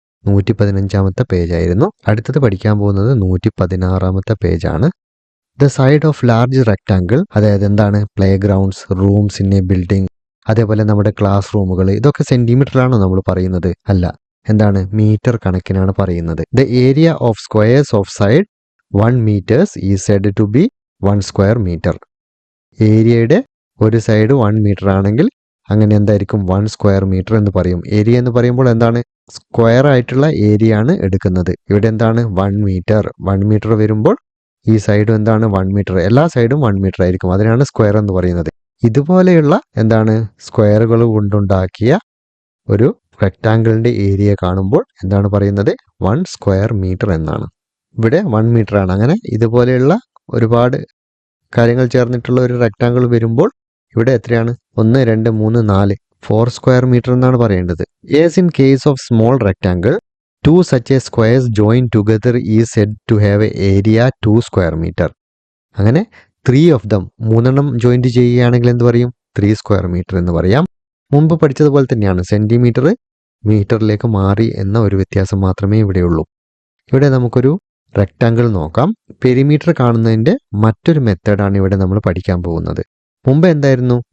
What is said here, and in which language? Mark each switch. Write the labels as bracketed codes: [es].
[ml] 115ാമത്തെ പേജായിരുന്നു. അടുത്തത് പഠിക്കാൻ പോകുന്നത് 116ാമത്തെ പേജാണ്. [en] the side of large rectangle, [ml] അതായത് എന്താണ്, play grounds, [en] rooms in a building, [ml] അതേപോലെ നമ്മുടെ ക്ലാസ് റൂമുകൾ, ഇതൊക്കെ സെന്റിമീറ്ററിലാണോ നമ്മൾ പറയുന്നത്? അല്ല, എന്താണ്, മീറ്റർ കണക്കിനാണ് പറയുന്നത്. [en] The area of squares of side 1 meters is said to be 1 square meter. [ml] ഏരിയയുടെ ഒരു സൈഡ് 1 മീറ്റർ ആണെങ്കിൽ അങ്ങനെ എന്തായിരിക്കും? 1 സ്ക്വയർ മീറ്റർ എന്ന് പറയും. ഏരിയ എന്ന് പറയുമ്പോൾ എന്താണ്, സ്ക്വയർ ആയിട്ടുള്ള ഏരിയ ആണ് എടുക്കുന്നത്. ഇവിടെ എന്താണ്, 1 മീറ്റർ. 1 മീറ്റർ വരുമ്പോൾ ഈ സൈഡും എന്താണ്, 1 മീറ്റർ. എല്ലാ സൈഡും 1 മീറ്റർ ആയിരിക്കും. അതിനാണ് സ്ക്വയർ എന്ന് പറയുന്നത്. ഇതുപോലെയുള്ള എന്താണ്, സ്ക്വയറുകൾ കൊണ്ടുണ്ടാക്കിയ ഒരു റെക്ടാങ്കിളിന്റെ ഏരിയ കാണുമ്പോൾ എന്താണ് പറയുന്നത്? 1 സ്ക്വയർ മീറ്റർ എന്നാണ്. ഇവിടെ 1 മീറ്റർ ആണ്. അങ്ങനെ ഇതുപോലെയുള്ള ഒരുപാട് കാര്യങ്ങൾ ചേർന്നിട്ടുള്ള ഒരു റെക്ടാങ്കിൾ വരുമ്പോൾ ഇവിടെ എത്രയാണ്? 1, 2, 3, 4, 4 സ്ക്വയർ മീറ്റർ എന്നാണ് പറയേണ്ടത്. [en] As in case of small rectangle, 2 such a squares joined together is said to have a area 2 square meter. [ml] അങ്ങനെ [en] 3 of them, [ml] 3 ജോയിന്റ് ചെയ്യുകയാണെങ്കിൽ എന്ത് പറയും? 3 സ്ക്വയർ മീറ്റർ എന്ന് പറയാം. മുമ്പ് പഠിച്ചതുപോലെ തന്നെയാണ്. സെന്റിമീറ്റർ മീറ്ററിലേക്ക് മാറി എന്ന ഒരു വ്യത്യാസം മാത്രമേ ഇവിടെയുള്ളൂ. ഇവിടെ നമുക്കൊരു റെക്ടാങ്കിൾ നോക്കാം. പെരിമീറ്റർ കാണുന്നതിൻ്റെ മറ്റൊരു മെത്തേഡാണ് ഇവിടെ നമ്മൾ പഠിക്കാൻ പോകുന്നത്. മുമ്പ് എന്തായിരുന്നു?